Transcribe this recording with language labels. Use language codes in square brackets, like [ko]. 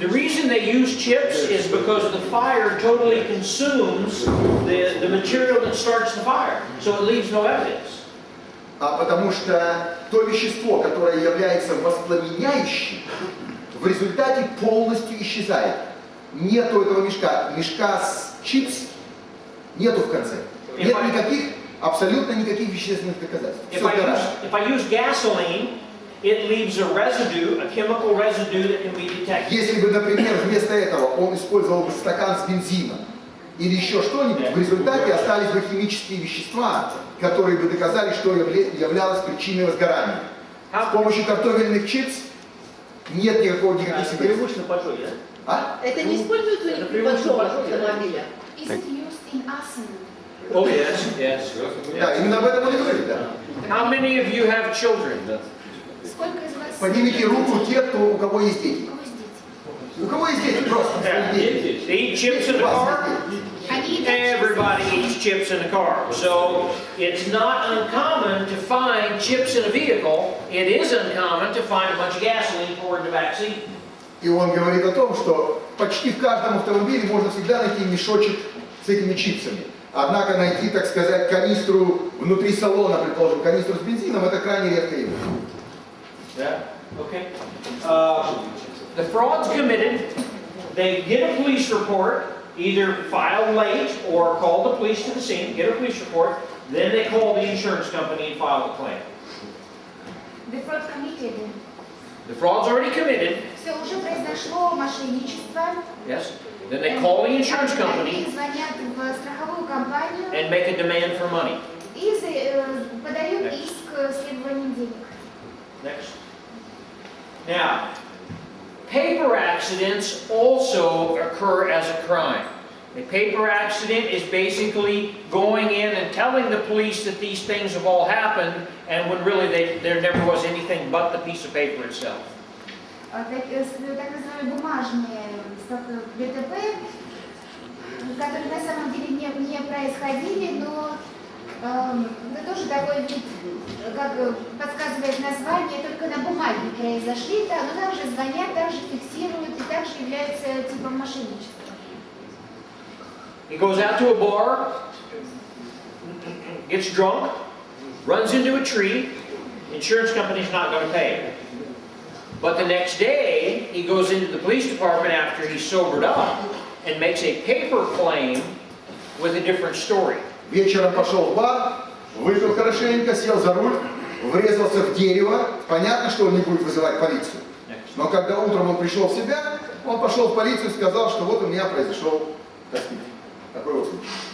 [en] The reason they use chips is because the fire totally consumes the material that starts the fire, so it leaves no evidence. [ru] Потому что то вещество, которое является воспламеняющим, в результате полностью исчезает. Нету этого мешка. Мешка с чипс нету в конце. Нет никаких, абсолютно никаких вещественных доказательств. If I use gasoline, it leaves a residue, a chemical residue that can be detected. Если бы, например, вместо этого он использовал бы стакан с бензином или еще что-нибудь, в результате остались бы химические вещества, которые бы доказали, что являлось причиной возгорания. С помощью картофельных чипс нет никаких свидетельств. А? Это не используется у них при большом автомобиле? [en] Is it used in arson? Oh yes, yes. [ru] Да, именно об этом он и говорит, да. [en] How many of you have children? [ru] Сколько из вас... Поднимите руку те, у кого есть дети. У кого есть дети? У кого есть дети? Просто. [en] Yeah. [ru] Дети. [en] They eat chips in the [ru] У вас [en] car? [ru] нет детей. Они едят [en] Everybody eats chips in the car. So it's not uncommon to find chips in a vehicle. It is uncommon to find a bunch of gasoline poured in the back seat. [ru] И он говорит о том, что почти в каждом автомобиле можно всегда найти мешочек с этими чипсами. Однако найти, так сказать, канистру внутри салона, предположим, канистру с бензином, это крайне редко явление. [en] Yeah. Okay. The fraud's committed. They get a police report, either file late or call the police to the scene, get a police report, then they call the insurance company and file the claim. The fraud committed. The fraud's already committed. [ru] Все, уже произошло мошенничество. [en] Yes. Then they call the insurance company [ru] Они звонят в страховую компанию [en] and make a demand for money. [ru] и подают иск с требованием денег. [en] Next. Now, paper accidents also occur as a crime. A paper accident is basically going in and telling the police that these things have all happened, and when really there never was anything but the piece of paper itself. [ru] Так называемые бумажные ДТП, которые на самом деле не происходили, но это тоже такой вид, как подсказывает название, только на бумаге произошли, да, но также звонят, также фиксируют и также являются типом мошенничества. [en] He goes out to a bar, gets drunk, runs into a tree, insurance company's not going to pay. But the next day, he goes into the police department after he's sobered up and makes a paper claim with a different story. [ru] Вечером пошел в бар, выпил хорошенько, сел за руль, врезался в дерево. Понятно, что он не будет вызывать полицию. Но когда утром он пришел в себя, он пошел в полицию и сказал, что вот у меня произошел такой вот случай.